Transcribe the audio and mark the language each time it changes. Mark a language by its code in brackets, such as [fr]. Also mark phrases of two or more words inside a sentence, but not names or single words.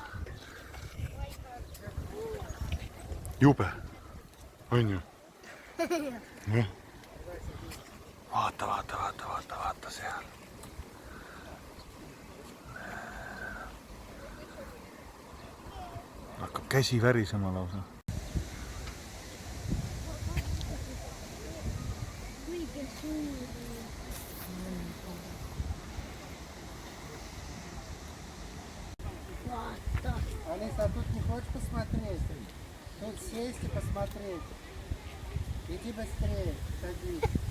[et] Jube, on ju? Jah. Vaata seal. Hakkab käsi värisema lausa. [ru] Алиса, а тут не хочешь посмотреть? Тут сесть и посмотреть. Иди быстрее, садись.